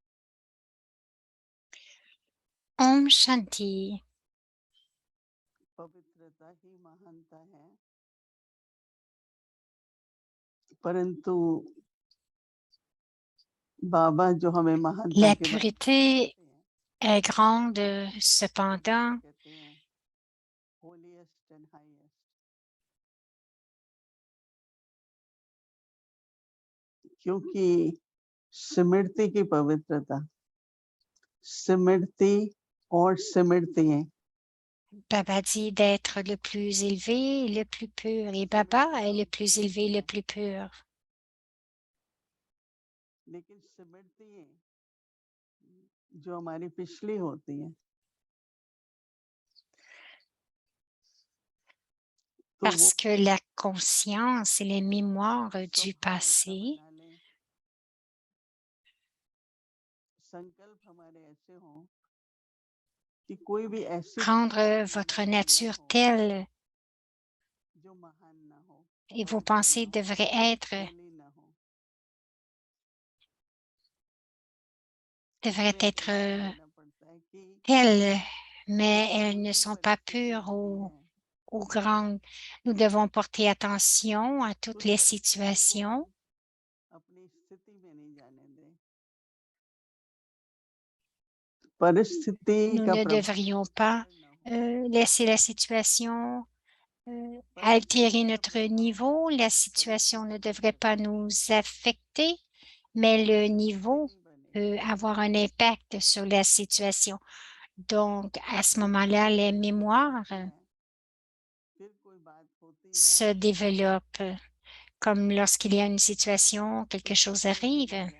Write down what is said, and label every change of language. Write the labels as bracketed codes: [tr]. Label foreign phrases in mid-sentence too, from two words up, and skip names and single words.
[hi] Om Shanti. पवित्रता ही महानता है, परंतु बाबा जो हमें महानता [fr] La [hi] के बारे [fr] pureté est grande, cependant, [hi] में कहते हैं, [en] holiest and highest, [hi] क्योंकि स्मृति की पवित्रता स्मृति और स्मृति है। [fr] Baba dit d'être le plus élevé, le plus pur, et Baba est le plus élevé, le plus pur. [hi] लेकिन स्मृति जो हमारी पिछली होती है, [fr] Parce que la conscience et les mémoires du passé [hi] संकल्प हमारे ऐसे हों कि कोई भी ऐसी [fr] rendre votre nature telle [hi] जो महान ना हो [fr] et vos pensées devraient être telles, mais elles ne sont pas pures ou grandes. Nous devons porter attention à toutes les situations. [hi] अपनी स्थिति में नहीं जाने दें। परिस्थिति [fr] Nous [hi] का [fr] ne devrions pas laisser la situation altérer notre niveau. La situation ne devrait pas nous affecter, mais le niveau peut avoir un impact sur la situation. Donc, à ce moment-là, les mémoires se développent comme lorsqu'il y a une situation, quelque chose arrive.